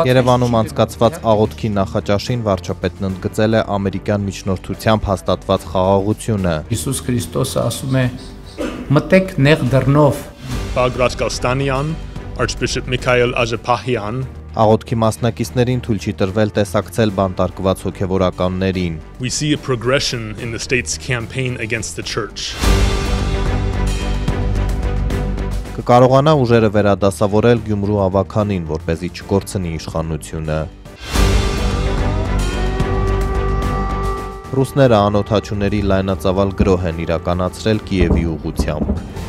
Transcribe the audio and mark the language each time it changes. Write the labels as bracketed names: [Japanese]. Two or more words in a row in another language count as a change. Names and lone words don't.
[Armenian] Երևանում անցկացված աղոթքի նախաճաշին վարչապետն ընդգծել է ամերիկյան միջնորդությամբ հաստատված խաղաղությունը։ Հիսուս Քրիստոսը ասում է. «Մտեք նեղ դռնով»։ Բագրատ Գալստանյան, Archbishop Mikhail Ajapahyan. Աղոթքի մասնակիցներին թույլ չի տրվել տեսակցել բանտարկված հոգևորականներին։ [English] We see a progression in the state's campaign against the church. [Armenian] Կկարողանա ուժերը վերադասավորել Գյումրու ավականին, որպեսզի չկորցնի իշխանությունը։ Ռուսները անօդաչուների լայնածավալ գրոհ են իրականացրել Կիևի ուղղությամբ։